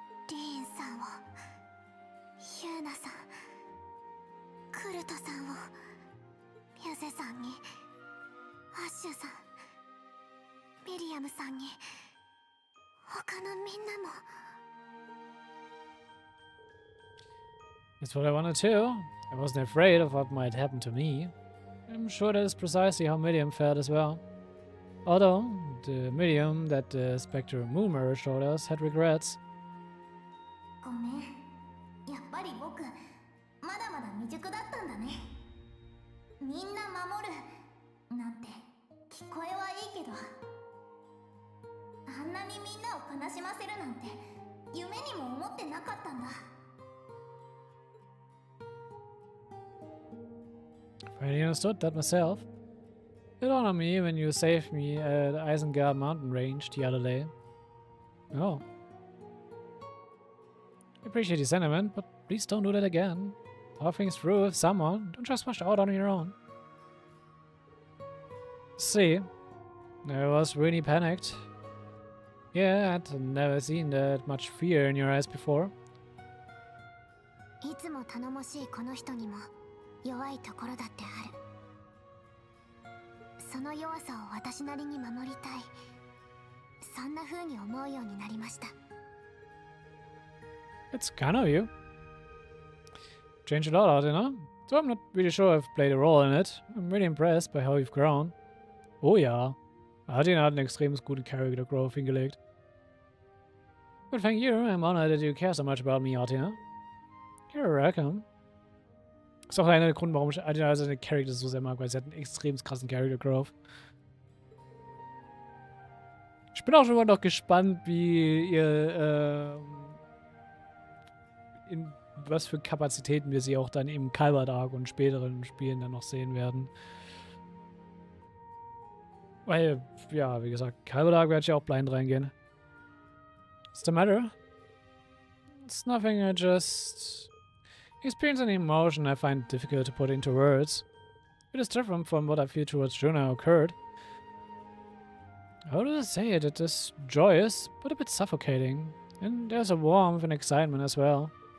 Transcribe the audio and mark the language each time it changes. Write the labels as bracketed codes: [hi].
[ja] リーンさんを、ヒューナさん、クルトさんを、ミュゼさんに、アッシュさん、ミリアムさんに、他のみんなも。 [en] That's what I wanted too. I wasn't afraid of what might happen to me. I'm sure that is precisely how Millium felt as well. Although, the Millium that the Spectre Moon Mirror showed us had regrets. [ja] ごめん。やっぱり僕、まだまだ未熟だったんだね。みんな守るなんて聞こえはいいけど、あんなにみんなを悲しませるなんて夢にも思ってなかったんだ。 [en] Finally understood that myself. It dawned on me when you saved me at Isengard mountain range the other day. Oh. I appreciate the sentiment, but please don't do that again. Talk things through with someone. Don't just rush out on your own. See, I was really panicked. Yeah, I'd never seen that much fear in your eyes before. [ja] いつも頼もしいこの人にも弱いところだってある。その弱さを私なりに守りたい。そんな風に思うようになりました。 [en] It's kind of you. Changed a lot out, you know? So I'm not really sure I've played a role in it. I'm really impressed by how you've grown. [de] Oh ja. Adina hat einen extrem guten Character Growth hingelegt. [en] But thank you, I'm honored that you care so much about me, Adina. You're welcome. [de] Ist auch einer der Gründe, warum ich Adina seine Charakter so sehr mag, weil sie hat einen extrem krassen Character Growth. Ich bin auch schon mal noch gespannt, wie ihr, in was für Kapazitäten wir sie auch dann im Calvard-Arc und späteren Spielen dann noch sehen werden. Weil, ja, wie gesagt, Calvard-Arc werde ich auch blind reingehen. [en] What's the matter? It's nothing, I just experience an emotion I find difficult to put into words. It is different from what I feel towards Jonah or Kurt. How do I say it? It is joyous, but a bit suffocating. And there's a warmth and excitement as well.